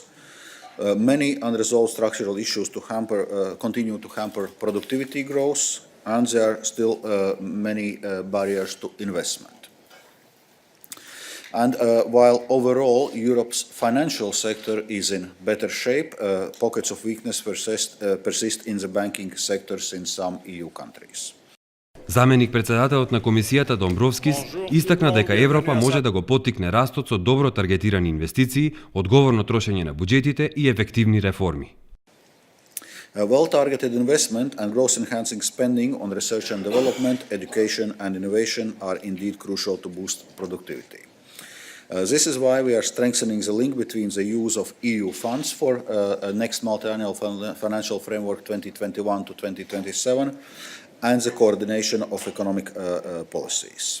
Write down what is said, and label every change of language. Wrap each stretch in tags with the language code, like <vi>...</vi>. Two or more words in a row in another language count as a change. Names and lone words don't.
<en>Many unresolved structural issues continue to hamper productivity growth, and there are still many barriers to investment. And while overall Europe's financial sector is in better shape, pockets of weakness persist in the banking sectors in some EU countries.</en> <mk>Заменик председателот на Комисијата Домбровскис истакна дека Европа може да го поттикне растот со добро таргетирани инвестиции, одговорно трошење на буџетите и ефективни реформи.</mk> <en>Well-targeted investment and growth-enhancing spending on research and development, education and innovation are indeed crucial to boost productivity. This is why we are strengthening the link between the use of EU funds for next multi-annual financial framework 2021 to 2027 and the coordination of economic policies.</en>